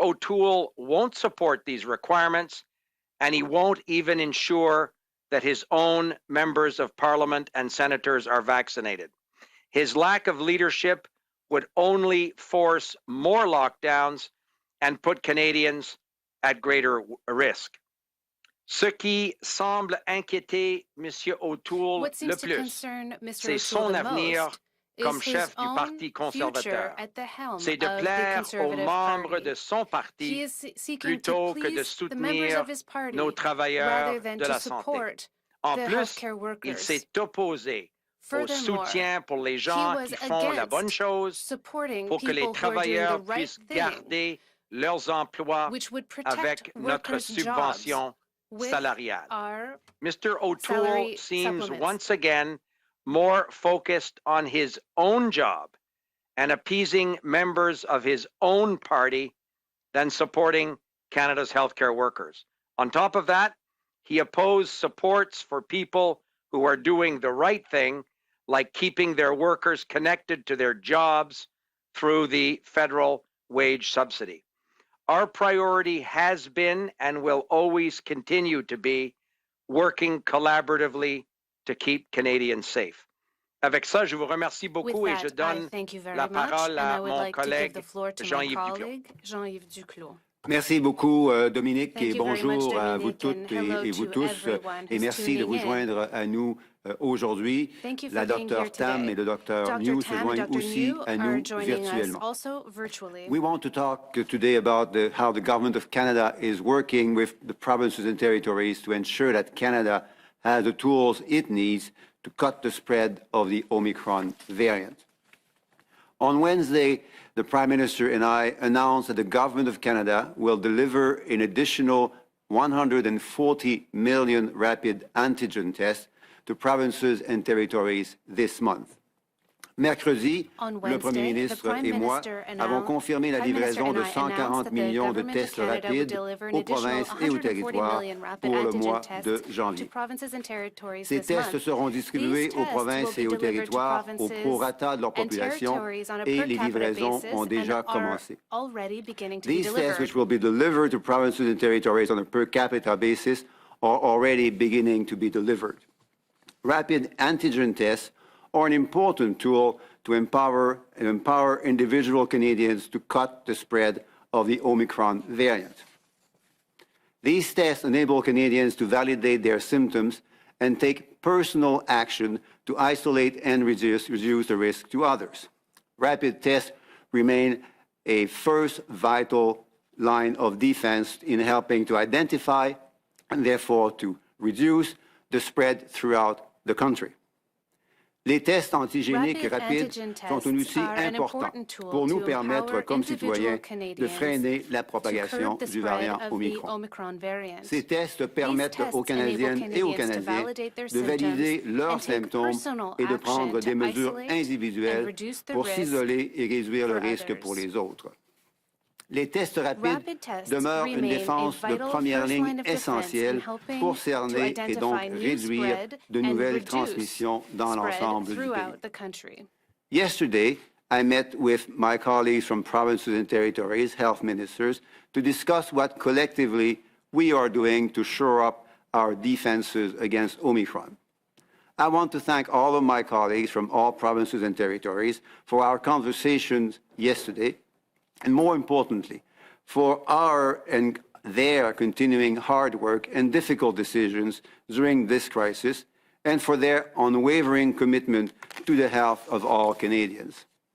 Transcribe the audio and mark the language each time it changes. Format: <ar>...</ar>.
<en>O'Toole won't support these requirements, and he won't even ensure that his own members of parliament and senators are vaccinated. His lack of leadership would only force more lockdowns and put Canadians at greater risk.</en> <fr>Ce qui semble inquiéter M. O'Toole le plus, c'est son avenir comme chef du Parti conservateur. C'est de plaire aux membres de son parti plutôt que de soutenir nos travailleurs de la santé. En plus, il s'est opposé au soutien pour les gens qui font la bonne chose pour que les travailleurs puissent garder leurs emplois avec notre subvention salariale.</fr> <en>Mr. O'Toole seems once again more focused on his own job and appeasing members of his own party than supporting Canada's healthcare workers. On top of that, he opposed supports for people who are doing the right thing, like keeping their workers connected to their jobs through the federal wage subsidy. Our priority has been and will always continue to be working collaboratively to keep Canadians safe.</en> <fr>Avec ça, je vous remercie beaucoup et je donne la parole à mon collègue Jean-Yves Duclos. Merci beaucoup, Dominique, et bonjour à vous toutes et vous tous. Et merci de vous joindre à nous aujourd'hui. La Dr Tam et le Dr New se joignent aussi à nous virtuellement.</fr> <en>We want to talk today about how the Government of Canada is working with the provinces and territories to ensure that Canada has the tools it needs to cut the spread of the Omicron variant. On Wednesday, the Prime Minister and I announced that the Government of Canada will deliver an additional 140 million rapid antigen tests to provinces and territories this month.</en> <fr>Mercredi, le Premier ministre et moi avons confirmé la livraison de 140 millions de tests rapides aux provinces et aux territoires pour le mois de janvier. Ces tests seront distribués aux provinces et aux territoires au prorata de leur population et les livraisons ont déjà commencé.</fr> <en>These tests, which will be delivered to provinces and territories on a per capita basis, are already beginning to be delivered. Rapid antigen tests are an important tool to empower individual Canadians to cut the spread of the Omicron variant. These tests enable Canadians to validate their symptoms and take personal action to isolate and reduce the risk to others. Rapid tests remain a first vital line of defense in helping to identify and therefore to reduce the spread throughout the country.</en> <fr>Les tests antigéniques rapides sont un outil important pour nous permettre, comme citoyens, de freiner la propagation du variant Omicron. Ces tests permettent aux Canadiennes et aux Canadiens de valider leurs symptômes et de prendre des mesures individuelles pour s'isoler et réduire le risque pour les autres. Les tests rapides demeurent une défense de première ligne essentielle pour cerner et donc réduire de nouvelles transmissions dans l'ensemble du pays.</fr> <en>Yesterday, I met with my colleagues from provinces and territories, health ministers, to discuss what collectively we are doing to shore up our defenses against Omicron. I want to thank all of my colleagues from all provinces and territories for our conversations yesterday, and more importantly, for our and their continuing hard work and difficult decisions during this crisis, and for their unwavering commitment to the health of all Canadians.</en>